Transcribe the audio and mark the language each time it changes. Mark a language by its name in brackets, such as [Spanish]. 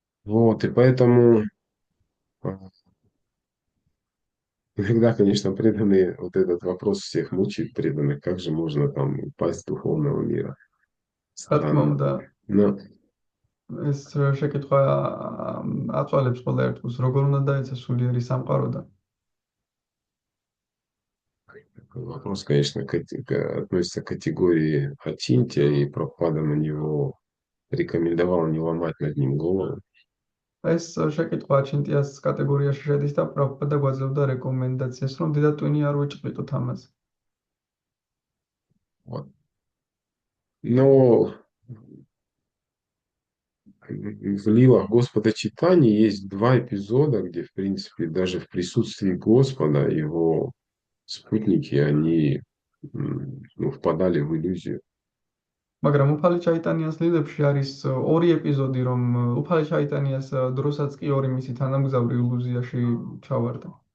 [Russian] Вот, и поэтому иногда, конечно, преданные, вот этот вопрос всех мучает преданных, как же можно там упасть с духовного мира. [Georgian] რა თქმა უნდა, [Russian] Но [Georgian] ეს შეკითხვა აწვალებს ყველა ერთგულს, როგორ უნდა დაეცა სულიერი სამყაროდან. [Russian] вопрос, конечно, относится к категории Ачинтия, и Прабхупада на него рекомендовал не ломать над ним голову. [Georgian] ეს შეკითხვა ჩინტიას კატეგორიაში შედის და პრაბჰუპადა გვაძლევდა რეკომენდაციას, რომ დედა ტვინი არ ვიჭყიდოთ ამაზე. [Russian] Вот. Но в лилах Господа Чайтаньи есть два эпизода, где, в принципе, даже в присутствии Господа его спутники, они ну, впадали в иллюзию. [Georgian] მაგრამ უფალი ჩაიტანიას ლილებში არის ორი ეპიზოდი, რომ უფალი ჩაიტანიას დროსაც კი ორი მისი თანამგზავრი ილუზიაში ჩავარდა.